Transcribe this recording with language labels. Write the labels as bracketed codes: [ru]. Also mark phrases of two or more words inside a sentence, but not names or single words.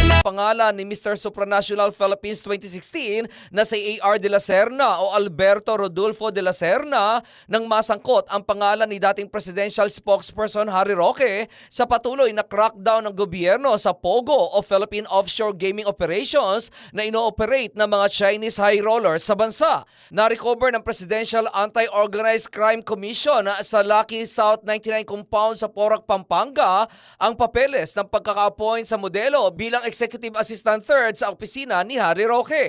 [tl] pangalan ni Mr. Supranational Philippines 2016 na si A.R. de la Serna o Alberto Rodolfo de la Serna nang masangkot ang pangalan ni dating [en] presidential spokesperson [tl] Harry Roque sa patuloy na crackdown ng gobyerno sa POGO o Philippine Offshore Gaming Operations na ino-operate ng mga [en] Chinese high rollers [tl] sa bansa. Na-recover ng Presidential Anti-Organized Crime Commission sa Lucky South 99 Compound sa Porac, Pampanga ang papeles ng pagkaka-appoint sa modelo bilang Executive Assistant Third sa opisina ni Harry Roque.